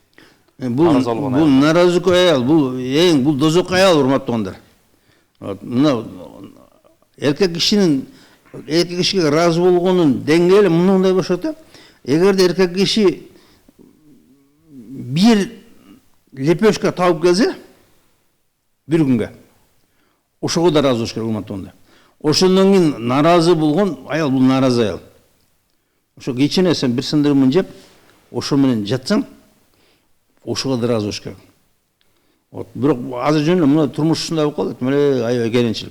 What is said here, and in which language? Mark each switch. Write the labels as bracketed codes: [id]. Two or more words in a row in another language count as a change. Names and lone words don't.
[ky] Бул нааразы аял, бул дозок аял, урматтуулар. Мына эркек кишиге ыраазы болгонун деңгээли мындай болушат да. Эгерде эркек киши бир лепешка тауып келсе бір күнге ошого да ыраазы болуш керек урматтуу. Ошондон кийин нааразы болгон аял, бул нааразы аял. Ошо кечене сен бир сындырымын жеп, ошо менен жатсаң, ошого да ыраазы болуш керек. Бирок азыр жөн мына турмуш ушундай болуп калат, мына аябай керенчилик.